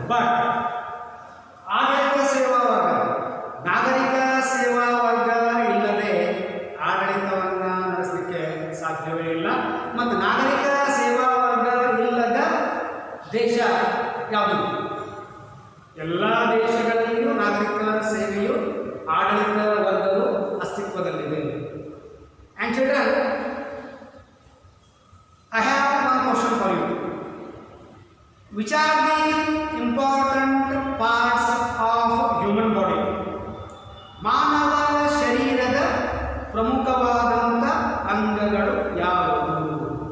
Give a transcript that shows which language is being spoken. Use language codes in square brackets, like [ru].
[kn] But ಆಡಳಿತ ಸೇವಾ ವರ್ಗ, ನಾಗರಿಕ ಸೇವಾ ವರ್ಗ ಇಲ್ಲದೆ ಆಡಳಿತವನ್ನು ನಡೆಸಲಿಕ್ಕೆ ಸಾಧ್ಯವೇ ಇಲ್ಲ. ಮತ್ತು ನಾಗರಿಕ ಸೇವಾ ವರ್ಗ ಇಲ್ಲದ ದೇಶ ಯಾವುದು? ಎಲ್ಲ ದೇಶಗಳಲ್ಲಿಯೂ ನಾಗರಿಕ ಸೇವೆಯು, ಆಡಳಿತ ವರ್ಗವು ಅಸ್ತಿತ್ವದಲ್ಲಿದೆ. [en] And children, I have one question for you. Which are the important parts of human body? [kn] ಮಾನವ ಶರೀರದ ಪ್ರಮುಖವಾದಂಥ ಅಂಗಗಳು ಯಾವುವು?